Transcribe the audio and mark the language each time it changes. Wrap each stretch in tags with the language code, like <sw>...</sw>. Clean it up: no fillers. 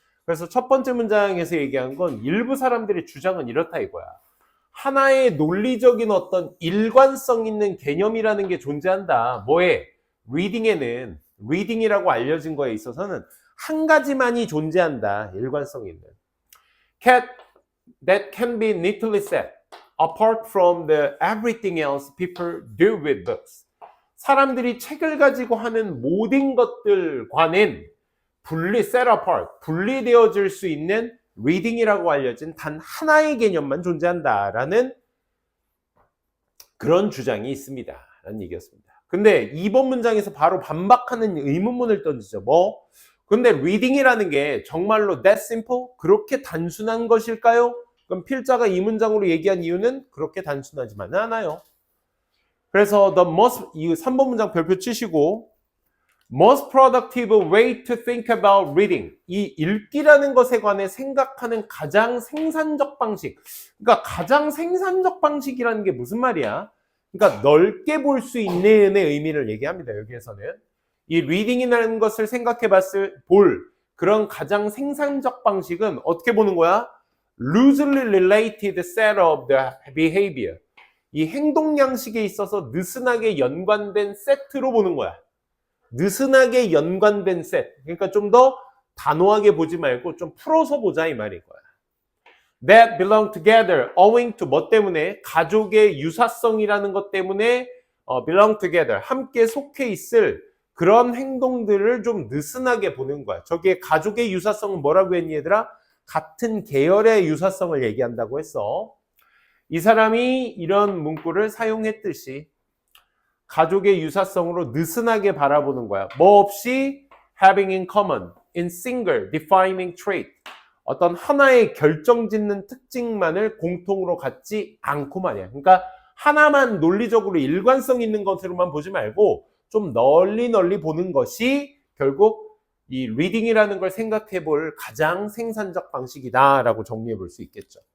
<ko>그래서 첫 번째 문장에서 얘기한 건 일부 사람들의 주장은 이렇다 이거야. 하나의 논리적인 어떤 일관성 있는 개념이라는 게 존재한다. 뭐에? 리딩에는, 리딩이라고 알려진 거에 있어서는 한 가지만이 존재한다. 일관성 있는.</ko> <en>That can be neatly said apart from the everything else people do with books.</en> <ko>사람들이 책을 가지고 하는 모든 것들과는</ko> <en>set apart,</en> <ko>분리되어질 수 있는 리딩이라고 알려진 단 하나의 개념만 존재한다라는 그런 주장이 있습니다. 라는 얘기였습니다. 근데 이번 문장에서 바로 반박하는 의문문을 던지죠. 뭐? 근데 리딩이라는 게 정말로</ko> <en>that simple?</en> <ko>그렇게 단순한 것일까요? 그럼 필자가 이 문장으로 얘기한 이유는 그렇게 단순하지만은 않아요. 그래서 이 3번 문장 별표 치시고</ko> <en>most productive way to think about reading.</en> <ko>이 읽기라는 것에 관해 생각하는 가장 생산적 방식. 그러니까 가장 생산적 방식이라는 게 무슨 말이야? 그러니까 넓게 볼 수 있는 의미를 얘기합니다. 여기에서는. 이 reading이라는 것을 생각해 볼 그런 가장 생산적 방식은 어떻게 보는 거야?</ko> <en>loosely related set of the behavior.</en> <ko>이 행동 양식에 있어서 느슨하게 연관된 세트로 보는 거야. 느슨하게 연관된 셋. 그러니까 좀 더 단호하게 보지 말고 좀 풀어서 보자 이 말인 거야.</ko> <en>That belong together owing to</en> <ko>뭐 때문에? 가족의 유사성이라는 것 때문에</ko> <en>belong together</en> <ko>함께 속해 있을 그런 행동들을 좀 느슨하게 보는 거야. 저기에 가족의 유사성은 뭐라고 했니 얘들아? 같은 계열의 유사성을 얘기한다고 했어. 이 사람이 이런 문구를 사용했듯이 가족의 유사성으로 느슨하게 바라보는 거야. 뭐 없이</ko> <en>having in common, in single, defining trait.</en> <ko>어떤 하나의 결정짓는 특징만을 공통으로 갖지 않고 말이야. 그러니까 하나만 논리적으로 일관성 있는 것으로만 보지 말고 좀 널리 보는 것이 결국 이 리딩이라는 걸 생각해 볼 가장 생산적 방식이다라고 정리해 볼 수 있겠죠.</ko>